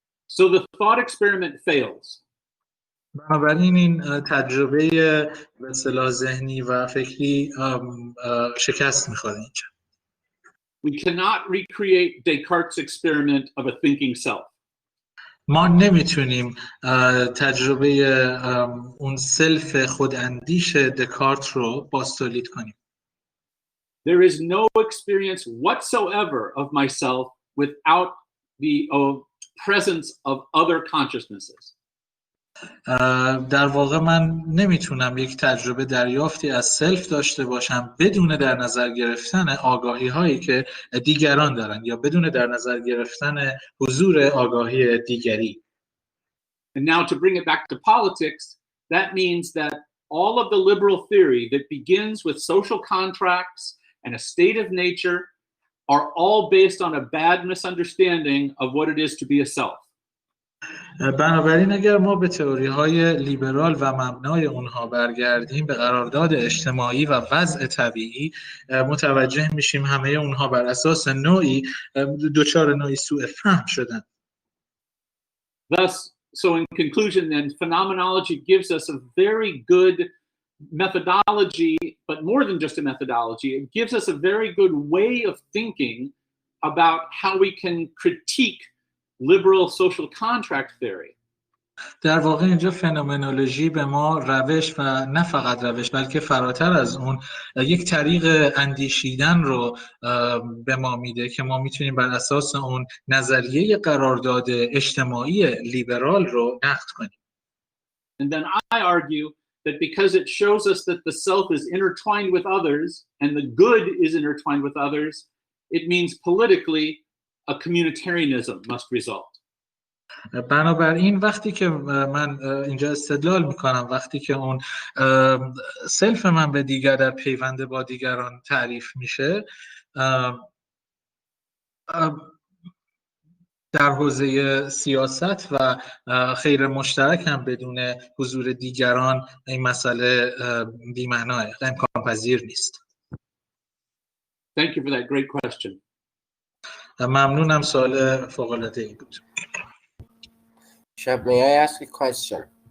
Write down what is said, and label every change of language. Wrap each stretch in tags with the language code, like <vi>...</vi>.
<en>So the thought experiment fails.</en> <fa>بنابراین این تجربه به اصطلاح ذهنی و فکری شکست می‌خوره اینجا.</fa> <en>We cannot recreate Descartes' experiment of a thinking self.</en> <fa>ما نمیتونیم تجربه اون سلف خوداندیش دکارت رو بازتولید کنیم.</fa> <en>There is no experience whatsoever of myself without the presence of other consciousnesses.</en> <fa>در واقع من نمیتونم یک تجربه دریافتی از سلف داشته باشم بدون در نظر گرفتن آگاهی هایی که دیگران دارن یا بدون در نظر گرفتن حضور آگاهی دیگری.</fa> <en>And now to bring it back to politics, that means that all of the liberal theory that begins with social contracts and a state of nature are all based on a bad misunderstanding of what it is to be a self.</en> <fa>بنابراین اگر ما به تئوری های لیبرال و مبنای اونها برگردیم به قرارداد اجتماعی و وضع طبیعی، متوجه میشیم همه اونها بر اساس نوعی دچار نوعی سوء فهم شدن.</fa> <en>Thus, so in conclusion then, phenomenology gives us a very good methodology, but more than just a methodology, it gives us a very good way of thinking about how we can critique liberal social contract theory.</en> <fa>در واقع اینجا فنومنولوژی به ما روش و نه فقط روش بلکه فراتر از اون یک طریق اندیشیدن رو به ما میده که ما میتونیم بر اساس اون نظریه قرارداد اجتماعی لیبرال رو نقد کنیم.</fa> <en>And then I argue that because it shows us that the self is intertwined with others and the good is intertwined with others, it means politically a communitarianism must result.</en> <fa>بنابراین وقتی که من اینجا استدلال میکنم وقتی که اون سلف من به دیگر در پیوند با دیگران تعریف میشه، در حوزه سیاست و خیر مشترک هم بدون حضور دیگران این مسئله بی‌معناه، امکان پذیر نیست.</fa> <en>Thank you for that great question.</en> <fa>ممنونم، سوال فوق‌العاده‌ای بود.</fa> <en>Shahab, may I ask a question?</en>